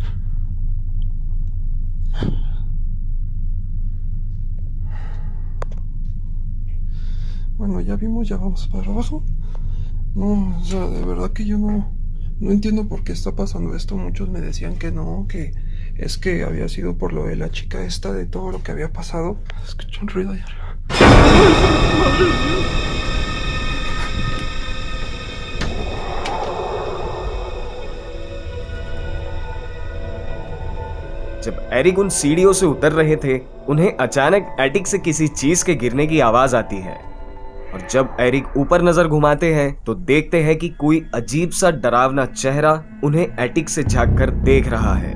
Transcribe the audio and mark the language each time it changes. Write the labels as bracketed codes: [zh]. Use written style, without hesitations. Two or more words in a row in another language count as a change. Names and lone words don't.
[es] Bueno, ya vimos, ya vamos para abajo. No, o sea, de verdad que yo no entiendo por qué está pasando esto. Muchos me decían que no, que es que había sido por lo de la chica esta, de todo lo que había pasado. Escucho un ruido allá arriba. ¡Madre mía! [hi] जब एरिक उन सीढ़ियों से उतर रहे थे उन्हें अचानक एटिक से किसी चीज के गिरने की आवाज आती है। और जब एरिक ऊपर नजर घुमाते हैं तो देखते हैं कि कोई अजीब सा डरावना चेहरा उन्हें एटिक से झांककर देख रहा है।